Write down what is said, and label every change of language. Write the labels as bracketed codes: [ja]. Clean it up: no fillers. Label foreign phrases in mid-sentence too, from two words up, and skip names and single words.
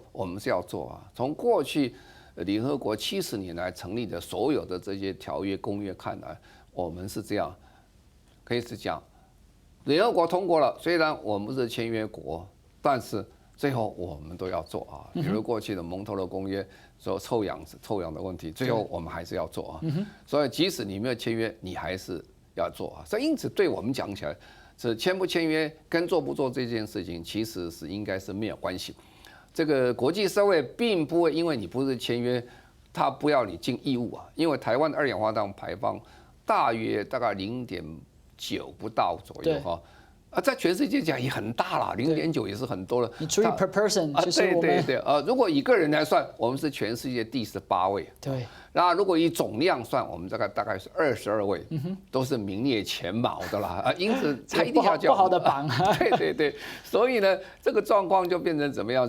[zh] 我們是要做從過去聯合國70年來成立的所有的這些條約公約看來，我們是這樣，可以是講，聯合國通過了，雖然我們不是簽約國，但是最後我們都要做比如過去的蒙特勒公約說臭氧的問題，最後我們還是要做所以即使你沒有簽約，你還是要做所以因此對我們講起來，是簽不簽約跟做不做這件事情，其實是應該是沒有關係。這個國際社會並不會因為你不是簽約，他不要你盡義務因為台灣的二氧化碳排放大概0.9不到左右在全世界講也很大了，0.9也是很多了。你除以 [en] per person， [zh] 對如果以個人來算，我們是全世界第18位。對。那如果以總量算，我們大概是22位，都是名列前茅的啦。因此，才一定要叫不好的榜。對。所以呢，這個狀況就變成怎麼樣？